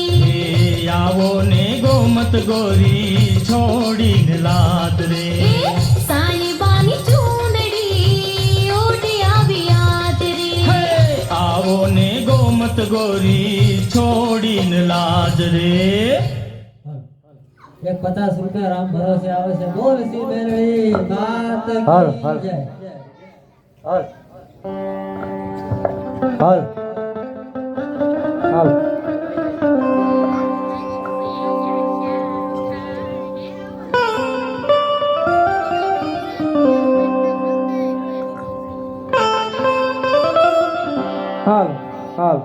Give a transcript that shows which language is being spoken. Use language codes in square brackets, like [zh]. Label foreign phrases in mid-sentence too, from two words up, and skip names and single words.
[gu] આવો ને ગોમત ગોરી છોડીને લાદ રે સાઈબાની ચૂંદડી ઓઢી આવી આજ રે આવો ને ગોમત ગોરી છોડીને લાદ રે [bgc] एक 50 रुपया राम भरोसे आवे से बोल सी मेरी बात [gu] हाल, की हाल। जय। હાલ હાલ હાલ હાલ હાલ.